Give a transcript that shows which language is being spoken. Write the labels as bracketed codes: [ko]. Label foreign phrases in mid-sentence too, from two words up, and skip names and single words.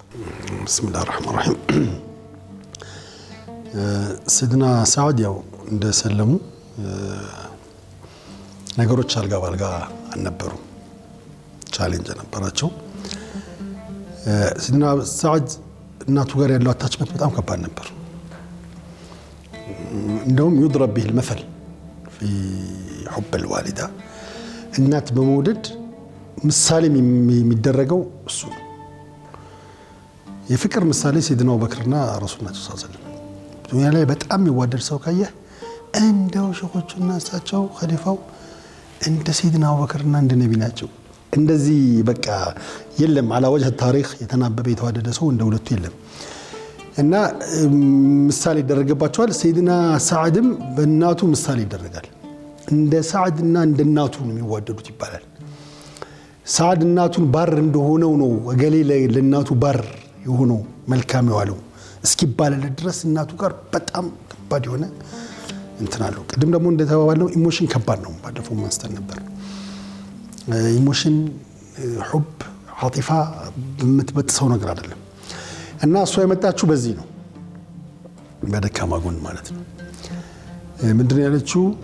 [ar] بسم الله الرحمن الرحيم። [am] ሰይድና ሰዓድ ያው እንደሰለሙ ነገሮች አልጋ ባልጋ አልነበሩም፣ ቻሌንጅ ነበራቸው። ሰይድና ሰዓድ እናቱ ጋር ያለው አታችመንት በጣም ከባድ ነበር። እንደውም [ar] يضرب به المثل في حب الوالده [am] እናት በመውደድ ምሳሌ የሚደረገው እሱ ነው። የፍቅር ምሳሌ ሰይድና አቡበክርና ረሱላህ [ar] صلى الله عليه وسلم [am] ዱንያ ላይ በጣም የሚዋደድ ሰው ካየ እንደው ሸኾቹና እሳቸው ኸሊፋው እንደ ሰይድና አቡበክርና እንደ ነቢ ናቸው። እንደዚህ በቃ የለም [ar] على وجه التاريخ [am] የተናበበ የተዋደደ ሰው እንደ ሁለቱ የለም። እና ምሳሌ ይደረግባቸዋል። ሰይድና ሰዓድም በእናቱ ምሳሌ ይደረጋል። እንደ ሰዓድና እንደ እናቱ ነው የሚዋደዱት ይባላል። ሰዓድ እናቱን ባር እንደሆነው ነው እገሌ ለእናቱ ባር የሆነው መልካም የዋለው እስኪባልለት ድረስ እናቱ ጋር በጣም ከባድ የሆነ እንትን አለው። ቅድም ደግሞ እንደተባባለው ኢሞሽን ከባድ ነው። ባለፈው ማስተር ነበር ኢሞሽን [ar] حب عاطفة [am] የምትበጥሰው ነገር አይደለም። እና እሷ የመጣችው በዚህ ነው፣ በደካማ ጎን ማለት ነው። ምንድነው ያለችው?